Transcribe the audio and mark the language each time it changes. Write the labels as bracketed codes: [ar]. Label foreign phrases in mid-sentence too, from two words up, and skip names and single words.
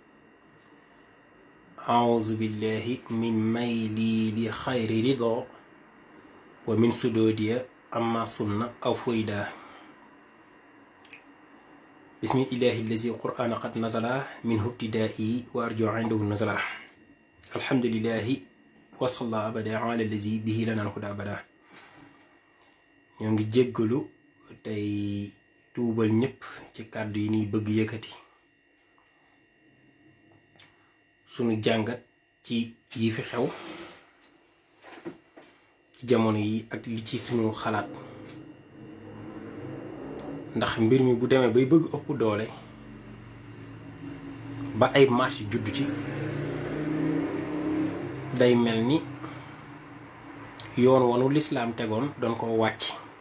[ar] أعوذ بالله من ميلي لخير رضا ومن سدودي أما سنة أو فريدا. بسم الله الذي القرآن قد نزل منه ابتدائي وأرجو عنده النزل. الحمد لله وصلى أبدا على الذي به لنا الهدى أبدا. [wo] ñongi jéggulu tay tuubal ñëpp ci kàddu yi ni bëgg yëkkati sunu jàngat ci yi fi xew ci jamono yi ak li ci sunu xalaat, ndax mbir mi bu demee bay bëgg ëpp doole ba ay marche judd ci day mel ni yoon wanu lislaam tegoon doon ko wàcc.